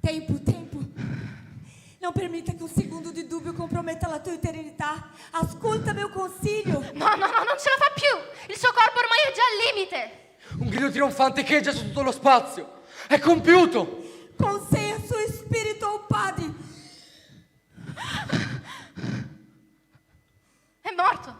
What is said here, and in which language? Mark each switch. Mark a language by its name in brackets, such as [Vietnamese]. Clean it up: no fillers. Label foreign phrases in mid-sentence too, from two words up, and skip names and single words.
[Portuguese] Tempo. Não permita que um segundo de dúvida comprometa [Italian] la tua eternità. Ascolta meu consiglio. No, non ce la fa più. Il suo corpo ormai è già al limite. Un grido trionfante echeggia su tutto lo spazio. È compiuto! Consegna suo spirito [Portuguese] ao Padre. [Italian] È morto.